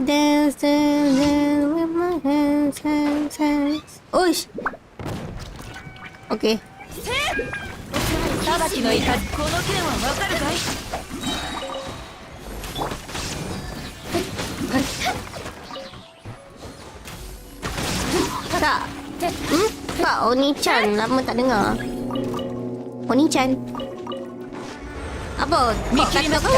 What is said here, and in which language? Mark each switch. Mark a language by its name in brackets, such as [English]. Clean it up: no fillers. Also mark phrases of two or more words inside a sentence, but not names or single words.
[English] Dance with my hands. Uish. Okay. [Japanese] 裁きのいかずこの剣はわかるかい [Malay] Tak. Tak, Oni-chan. Lama tak dengar. Oni-chan. Apa? Kau kata apa?